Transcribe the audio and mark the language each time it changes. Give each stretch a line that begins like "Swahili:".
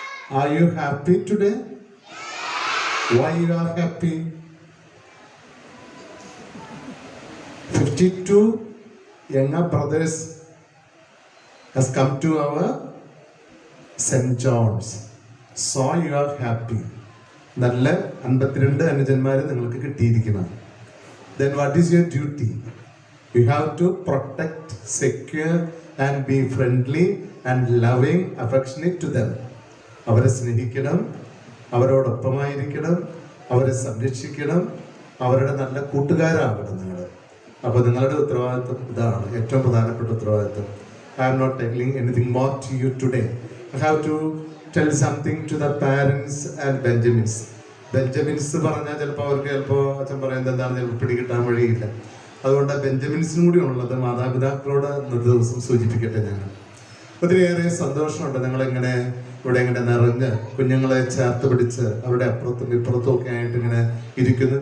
English: Are you happy today? Why you are happy? 52 younger brothers has come to our St. John's. So you are happy.
Malayalam: നല്ല 52 അനുജന്മാരെ നിങ്ങൾക്ക് കിട്ടിയിരിക്കണം.
English: Then what is your duty? You have to protect, secure and be friendly and loving, affectionate to them.
Malayalam: അവരെ സ്നേഹിക്കണം, അവരോടൊപ്പമായിരിക്കണം, അവരെ സംരക്ഷിക്കണം, അവരുടെ നല്ല കൂട്ടുകാരാകണം നിങ്ങൾ. അപ്പോൾ നിങ്ങളുടെ ഉത്തരവാദിത്വം ഇതാണ് ഏറ്റവും പ്രധാനപ്പെട്ട ഉത്തരവാദിത്വം.
English: I am not telling anything more to you today. I have to tell something to the parents and Benjamins.
Malayalam: ബെഞ്ചമിൻസ് പറഞ്ഞാൽ ചിലപ്പോൾ അച്ഛൻ പറയുന്നത് എന്താണ് ചിലപ്പോൾ പിടികിട്ടാൻ വഴിയില്ല. അതുകൊണ്ട് ബെഞ്ചമിൻസിനും കൂടി ഉള്ളത് മാതാപിതാക്കളോട് ഇന്നത്തെ ദിവസം സൂചിപ്പിക്കട്ടെ. ഞാൻ ഒത്തിരിയേറെ സന്തോഷമുണ്ട് നിങ്ങളിങ്ങനെ ഇവിടെ ഇങ്ങനെ നിറഞ്ഞ് കുഞ്ഞുങ്ങളെ ചേർത്ത് പിടിച്ച് അവരുടെ അപ്പുറത്തും ഇപ്പുറത്തും ഒക്കെ ആയിട്ട് ഇങ്ങനെ ഇരിക്കുന്നു.